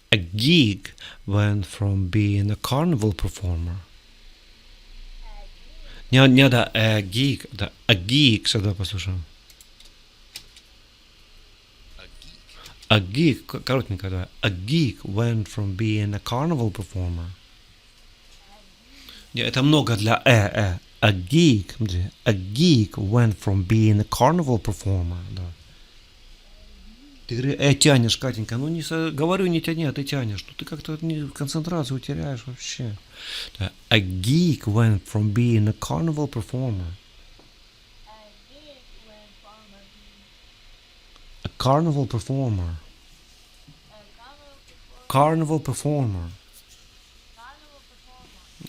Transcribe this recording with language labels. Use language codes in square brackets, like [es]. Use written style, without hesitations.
[en] A geek went from being a carnival performer. [ru] Не, да, [en] a geek, [ru] да, a geek, сюда послушаем. [en] a geek A geek, [ru] коротенько, да. [en] A geek went from being a carnival performer. [ru] Не, это много для [en] A geek, [ru] смотри, [en] a geek went from being a carnival performer, [ru] да. Ты говоришь, тянешь, Катенька, ну не говорю, не тяни, а ты тянешь. Ну ты как-то концентрацию теряешь вообще. Да. [en] A geek went from being a carnival performer. A geek went from being A carnival performer. a Carnival performer. carnival performer.